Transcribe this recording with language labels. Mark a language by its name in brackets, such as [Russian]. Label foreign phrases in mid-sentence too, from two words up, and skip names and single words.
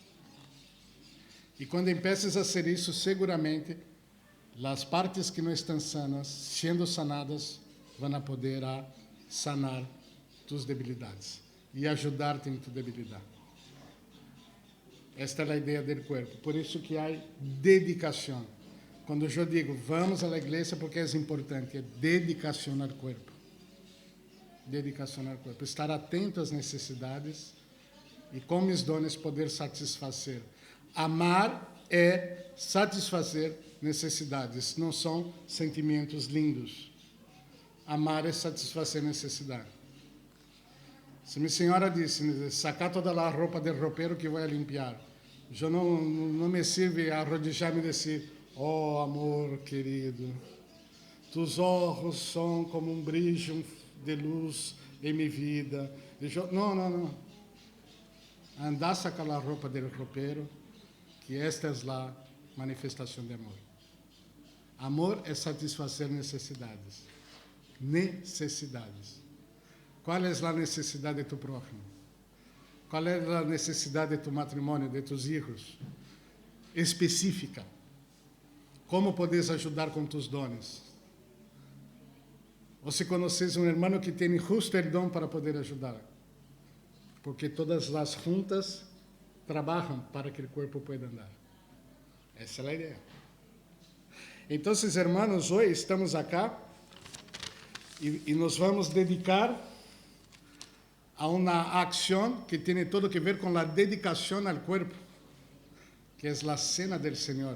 [Spanish] Y cuando empieces a hacer eso, seguramente las partes que no están sanas, siendo sanadas, van a poder sanar tus debilidades y ayudarte en tu debilidad. Esta es la idea del cuerpo. Por eso que hay dedicación. Cuando yo digo, vamos a la iglesia porque es importante, es dedicación al cuerpo. [Portuguese] Dedicação ao corpo, estar atento às necessidades e com [Spanish] mis dones [Portuguese] poder satisfazer. Amar é satisfazer necessidades, não são sentimentos lindos. Amar é satisfazer necessidade. Se minha senhora disse, sacar toda a roupa do roupeiro que vai limpar, eu não me [Spanish] sirve arrodillar-me [Portuguese] e dizer, oh amor querido, tus olhos são como um brilho de luz em minha vida. Não. Andar a sacar a roupa do roupeiro, que esta é a manifestação de amor. Amor é satisfazer necessidades. Necessidades. Qual é a necessidade de [Spanish] tu prójimo? [Portuguese] Qual é a necessidade de tu matrimônio, [Spanish] de tus hijos? [Portuguese] Específica. Como podes ajudar com [Spanish] tus dones? [Portuguese] Ou se conheces um irmão que tem justo o dom para poder ajudar. Porque todas as juntas trabalham para que o corpo pueda andar. Essa é a ideia. Então, irmãos, hoje estamos acá e nos vamos dedicar a uma ação que tem todo que ver com a dedicação ao corpo, que é a cena do Senhor.